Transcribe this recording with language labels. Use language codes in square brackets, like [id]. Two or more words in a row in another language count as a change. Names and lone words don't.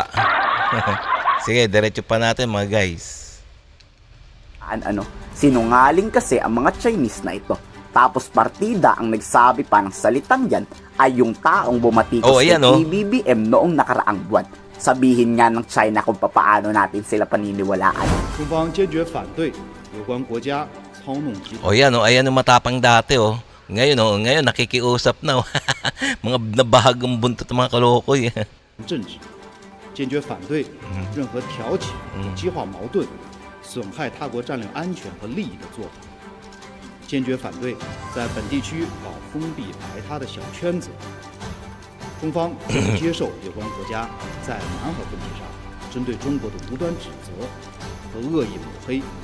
[tl] Sige, diretso pa natin, mga guys. Sinungaling kasi ang mga Chinese na ito. Tapos partida ang nagsabi pa ng salitang yan ay yung taong bumatikos kay PBBM noong nakaraang buwan. Sabihin nga ng China kung paano natin sila paniniwalaan. [zh] 中方坚决反对有关国家操弄集团。 [tl] O yan, ayan ang matapang dati, oh. Ngayon nakikiusap na, oh. Mga nabahagong buntot ng mga kalokoy. [zh] 政治，坚决反对任何挑起、激化矛盾、损害他国战略安全和利益的做法，坚决反对在本地区搞封闭排他的小圈子。中方不接受有关国家在南海问题上针对中国的无端指责和恶意抹黑。